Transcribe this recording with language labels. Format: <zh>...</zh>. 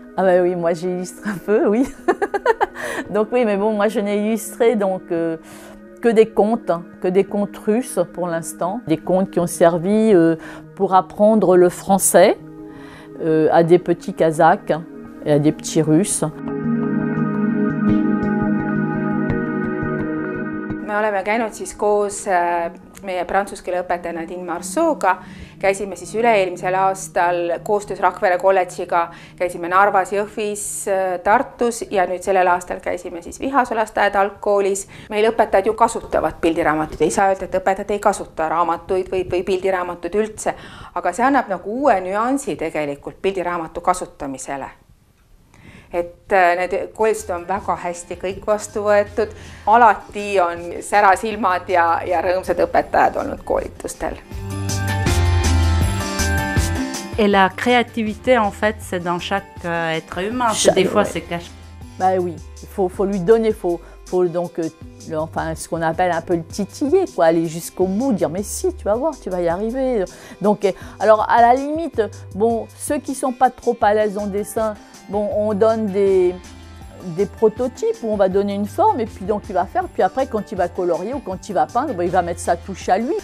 <fr>Ah ben oui, moi j'illustre un peu, oui. Donc oui, mais bon, moi je n'ai illustré donc que des contes russes pour l'instant. Des contes qui ont servi pour apprendre le français à des petits Kazakhs et à des petits Russes.</fr> <et>Me oleme käinud siis koos meie prantsuse keele õpetaja Nadine Marceauga, käisime siis üle-eelmisel aastal koostöös Rakvere kolledžiga, käisime Narvas, Jõhvis, Tartus ja nüüd sellel aastal käisime siis Vihasoo lasteaed algkoolis. Meil õpetajad ju kasutavad pildiraamatuid, ei saa öelda, et õpetajad ei kasuta raamatuid või pildiraamatuid üldse, aga see annab nagu uue nüansi tegelikult pildiraamatu kasutamisele. Et need koolid on väga hästi kõik vastu võetud. Alati on särasilmad ja rõõmsad õpetajad olnud koolitustel.</et> <fr>Et la créativité, en fait, c'est dans chaque être humain. Des fois, c'est caché. Bah oui, il faut lui donner, faut faut donc enfin, ce qu'on appelle un peu le titiller, quoi, aller jusqu'au bout, dire mais si, tu vas voir, tu vas y arriver. Donc, alors à la limite, bon, ceux qui sont pas trop à l'aise en dessin, bon, on donne des prototypes où on va donner une forme et puis donc il va faire, puis après quand il va colorier ou quand il va peindre, bon, il va mettre sa touche à lui.</fr>